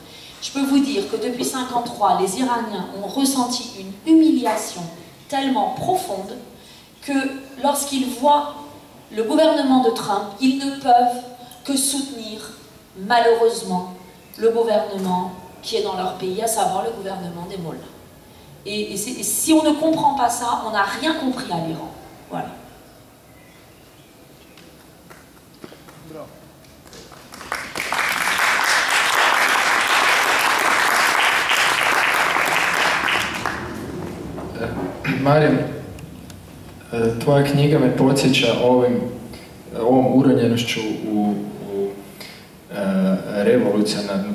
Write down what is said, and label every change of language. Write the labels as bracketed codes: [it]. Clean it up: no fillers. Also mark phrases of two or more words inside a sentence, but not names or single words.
[fr] Je peux vous dire que depuis 1953, les Iraniens ont ressenti une humiliation tellement profonde que lorsqu'ils voient le gouvernement de Trump, ils ne peuvent que soutenir, malheureusement, le gouvernement qui est dans leur pays, à savoir le gouvernement des mollahs. Et si on ne comprend pas ça, on n'a rien compris à l'Iran. Voilà. [hr] Marijan, tvoja knjiga me podsjeća ovom uronjenošću u revolucionarnu